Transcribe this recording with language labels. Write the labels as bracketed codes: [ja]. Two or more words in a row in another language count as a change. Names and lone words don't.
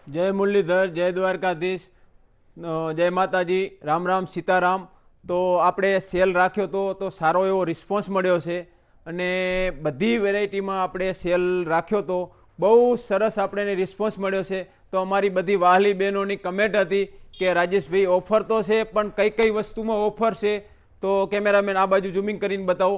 [hi] जय मुरलीधर, जय द्वारकाधीश, जय माताजी, राम राम, सीताराम। [gu] तो આપણે સેલ રાખ્યો તો સારો એવો રિસ્પોન્સ મળ્યો છે અને બધી વેરાયટીમાં આપણે સેલ રાખ્યો તો બહુ સરસ આપણને રિસ્પોન્સ મળ્યો છે। તો અમારી બધી વહાલી બહેનોની કમેન્ટ હતી કે રાજેશભાઈ ઓફર તો છે પણ કઈ કઈ વસ્તુમાં ઓફર છે, તો કેમેરામેન આ બાજુ ઝૂમિંગ કરીને બતાવો।